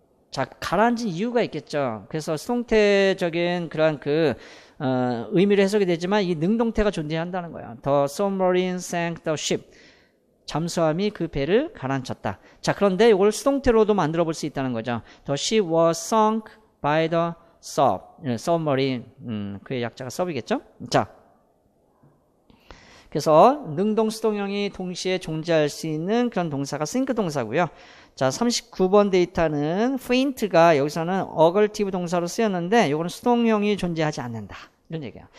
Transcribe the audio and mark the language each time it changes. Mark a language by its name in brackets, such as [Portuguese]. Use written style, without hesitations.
[Korean] 자, 가라앉은 이유가 있겠죠. 그래서 수동태적인 그런 의미로 해석이 되지만 이 능동태가 존재한다는 거예요. [English] The submarine sank the ship. [Korean] 잠수함이 그 배를 가라앉혔다. 자, 그런데 이걸 수동태로도 만들어 볼 수 있다는 거죠. [English] The ship was sunk by the submarine. [Korean] 그의 약자가 sub이겠죠? 자, 그래서 능동, 수동형이 동시에 존재할 수 있는 그런 동사가 sink 동사고요. 자, 39번 데이터는 faint가 여기서는 augertive 동사로 쓰였는데 이거는 수동형이 존재하지 않는다. 이런 얘기야.